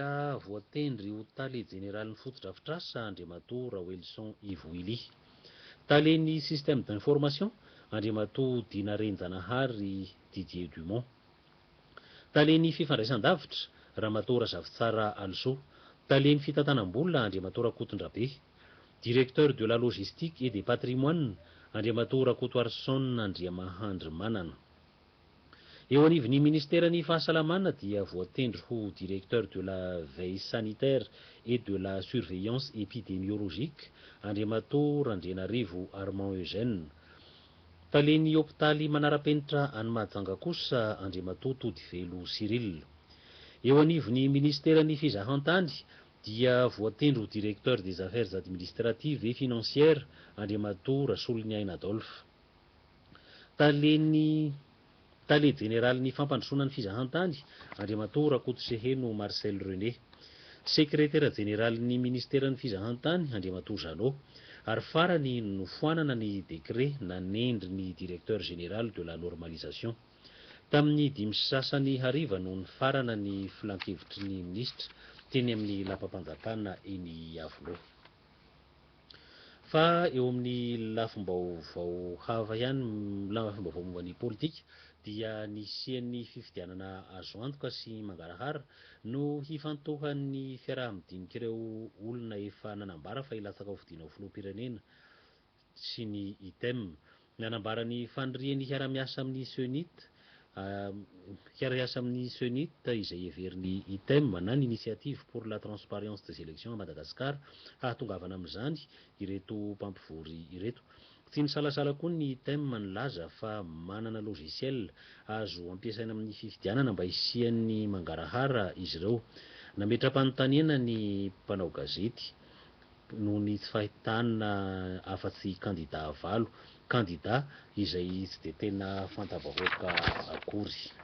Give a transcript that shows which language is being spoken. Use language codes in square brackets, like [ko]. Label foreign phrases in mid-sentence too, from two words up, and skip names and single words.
[mg] voatendry ho tale jeneralin'ny fotodrafitrasa Andriamatoa Rawelson Ivo Willy, talen'ny [fr] système d'information [mg] Andriamatoa Dina Renjanahary Didier Dumont, talen'ny fifandraisan-davitra Ramatoa Razavitsara Also, talen'ny fitantanam-bola Andriamatoa Rakotondrabe, [fr] directeur de la logistique et des patrimoines Andriamatoa Rakoto Arson Andriamahandry Manana. [mg] Eo anivon'ny ministeran'ny fahasalamana dia voatendry ho [fr] directeur de la veille sanitaire et de la surveillance épidémiologique [mg] Andriamatoa Randrianarivo Armand Eugène, talen'ny hôpitaly manara-penitra any Mahajanga kosa Andriamatoa Todivelo Cyril. Eo anivon'ny ministeran'ny fizahantany dia voatendry ho [fr] directeur des affaires administratives et financières [mg] Andriamatoa Rasoloniaina Adolphe, tale jeneralin'ny fampandrosoana ny fizahantany Andriamatoa Rakoto Seheno Marcel René, sekretera jeneralin'ny ministeran'ny fizahantany Andriamatoa Janot ary farany nofoanana ny décret nanendry ny [fr] directeur général de la normalisation. [mg] Tamin'ny 5 sasany hariva no nifarana ny filan-kevitry ny minisitra teny amin'ny lapam-panjakana eny Iavoloha. Fa eo amin'ny lafim-baovao hafa ihany, lafim-baovao momba ny politika dia nisian'ny fifidianana azo antoka sy mangarahara no hifantohan'ny fiaraha-midinika ireo olona efa nanambara fa hilatsaka ho fidiana ho filoham-pirenena sy ny ITEM. Nanambara ny fanirian'ny hiara-miasa amin'ny CENIT izay heverin'ny ITEM na ny [fr] initiative pour la transparence des élections à Madagascar [mg] hahatongavana amin'izany ireto mpampivory ireto. Tsy nisalasala koa ny ITEM nilaza fa manana logiciel azo ampiasaina amin'ny fifidianana mba hisian'ny mangarahara izy ireo. Nametra-panontaniana ny mpanao gazety noho ny tsy fahitana afa-tsy candidat valo candidat izay tsy de tena fantavahoaka akory.